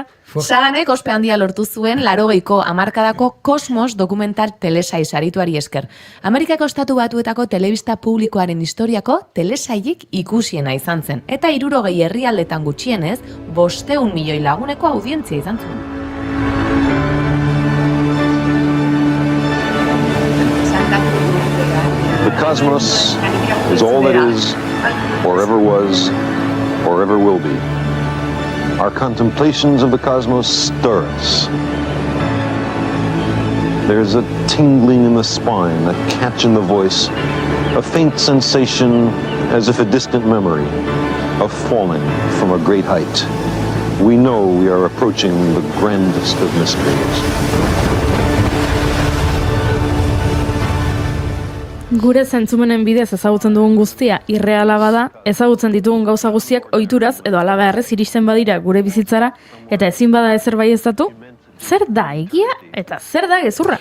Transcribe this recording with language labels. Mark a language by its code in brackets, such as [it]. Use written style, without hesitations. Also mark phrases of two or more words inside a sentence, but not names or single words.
[eu] Saganek ospe handia lortu zuen 80ko hamarkadako Kosmos dokumental telesail sarituari esker. Amerikako Estatu Batuetako telebista publikoaren historiako telesailik ikusiena izan zen. Eta 60 herrialdetan gutxienez, 500 milioi laguneko audientzia izan zuen. [en] The cosmos is all that is, or ever was, or ever will be. Our contemplations of the cosmos stir us. There's a tingling in the spine, a catch in the voice, a faint sensation as if a distant memory of falling from a great height. We know we are approaching the grandest of mysteries. [eu] Gure zentzumenen bidez ezagutzen dugun guztia irreala bada, ezagutzen ditugun gauza guztiak ohituraz edo halabeharrez iristen badira gure bizitzara eta ezin bada ezer baieztatu, zer da egia eta zer da gezurra?